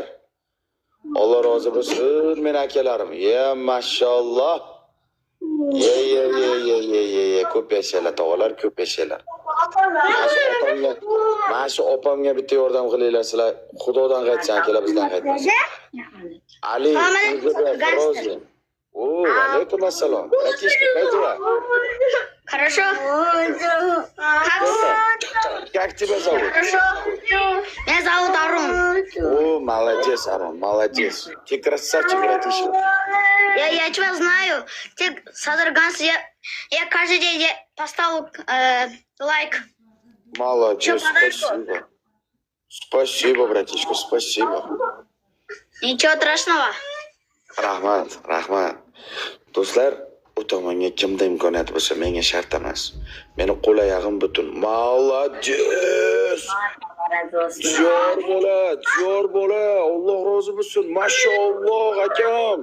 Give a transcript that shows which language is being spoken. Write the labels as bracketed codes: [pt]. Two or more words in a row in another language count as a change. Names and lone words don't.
[uz] Alloh rozi bo'lsin men akalarim. Mashalloh. Ko'p yashanglar tog'alar, ko'p yashanglar. Mana shu opamga bitta yordam qilinglar sizlar. Xudodan qaytsin akalar, bizdan qaytmasin. Ali, [ru] алейкум ассалам. Братишка, как дела? Хорошо. Как тебя зовут? Меня зовут Арун. Молодец. Ты красавчик, братишка. Я тебя знаю. Ты Садарганс, я каждый день поставил лайк. Молодец, спасибо, братишка, спасибо. Ничего страшного. [uz] Rahmat. Do'stlar, u tomonga kimda imkoniyat bo'lsa, menga shart emas. Meni qo'l oyog'im butun. Молодец. Jo'r bola. Alloh rozi bo'lsin. Mashalloh akam.